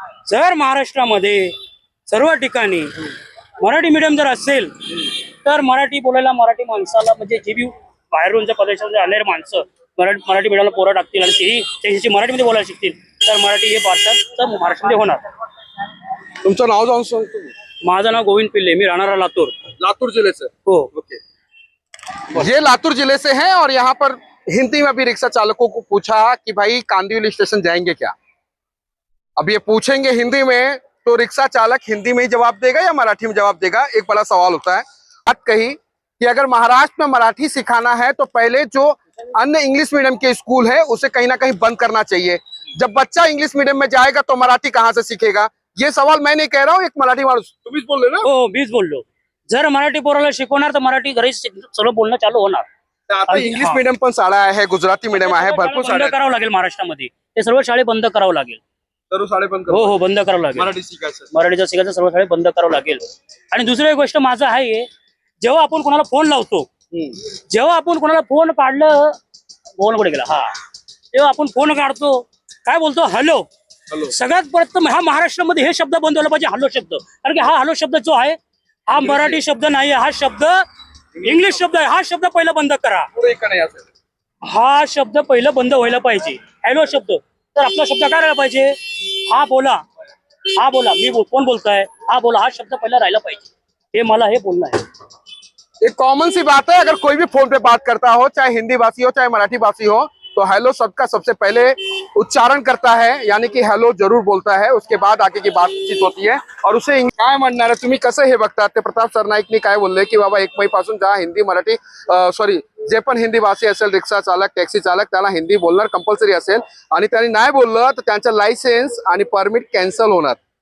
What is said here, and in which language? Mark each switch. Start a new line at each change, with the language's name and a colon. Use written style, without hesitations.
Marathi: जर महाराष्ट्रामध्ये सर्व ठिकाणी मराठी मीडियम जर असेल तर मराठी बोलायला, मराठी माणसाला, म्हणजे जे बी बाहेरूनच्या प्रदेशात आलेले माणसं मराठी मीडियमला पोरं टाकतील आणि तेही त्यांची मराठीमध्ये बोलायला शिकतील तर मराठी हे भाषा महाराष्ट्रामध्ये होणार. तुमचं नाव जाऊन सांगतो. माझं नाव गोविंद पिल्ले, मी राहणारा लातूर.
Hindi: लातूर जिले से?
Marathi: हो. ओके.
Hindi: ये लातूर जिले से हैं और यहाँ पर हिंदी में अभी रिक्शा चालकों को पूछा कि भाई कांदिवली स्टेशन जाएंगे क्या. अब ये पूछेंगे हिंदी में तो रिक्शा चालक हिंदी में ही जवाब देगा या मराठी में जवाब देगा, एक बड़ा सवाल होता है. बात कही कि अगर महाराष्ट्र में मराठी सिखाना है तो पहले जो अन्य इंग्लिश मीडियम के स्कूल है उसे कहीं ना कहीं बंद करना चाहिए. जब बच्चा इंग्लिश मीडियम में जाएगा तो मराठी कहाँ से सीखेगा. ये सवाल मैं नहीं कह रहा हूँ,
Marathi: एक मराठी माणूस. तुम्हीच बोलले ना. हो, मीच बोललो. जर मराठी पोराला शिकवणार तर मराठी घरी सगळं बोलणं चालू होणार. आता इंग्लिश मीडियम पण शाळा आहे, गुजराती मीडियम आहे, भरपूर बंद करावं लागेल महाराष्ट्रामध्ये. ते सर्व शाळे बंद करावं लागेल. सर्व शाळे बंद. हो, बंद करावं लागेल. मराठी शिकायचं, मराठीचं शिकायचं सर्व शाळे बंद करावं लागेल. आणि दुसरी एक गोष्ट माझं आहे, जेव्हा आपण कोणाला फोन लावतो, जेव्हा आपण कोणाला फोन काढलं, फोन कुठे गेला, हा, तेव्हा आपण फोन काढतो, काय बोलतो, हॅलो. सगळ्यात प्रथम हा महाराष्ट्रामध्ये हे शब्द बंद व्हायला पाहिजे, हॅलो शब्द. कारण की हा हॅलो शब्द जो आहे हा मराठी शब्द नाही, हा शब्द इंग्लिश शब्द आहे. हा शब्द पहिला बंद करा. हा शब्द पहिला बंद व्हायला पाहिजे, हॅलो शब्द. तर आपला शब्द काय राहायला पाहिजे, हा बोला, हा बोला, मी कोण बोलतोय, हा बोला, हा शब्द पहिला राहायला पाहिजे. हे मला हे बोलणं आहे.
Hindi: एक कॉमन सी बात है, अगर कोई भी फोन पे बात करता हो, चाहे हिंदी भाषी हो चाहे मराठी भाषी हो, तो हेलो शब्द का सबसे पहले उच्चारण करता है, यानी कि हेलो जरूर बोलता है, उसके बाद आगे की बातचीत होती है.
Marathi: और उसे काय म्हणणार आहे तुम्ही, कसं हे बघतात. ते प्रताप सरनाईकनी काय बोलले की बाबा 1 मई पासून ज्या हिंदी मराठी सॉरी जे पण हिंदी भाषी असेल, रिक्षा चालक, टॅक्सी चालक, त्याला हिंदी बोलणार कंपल्सरी असेल आणि त्यांनी नाही बोललं तर त्यांचं लायसेन्स आणि परमिट कॅन्सल होणार.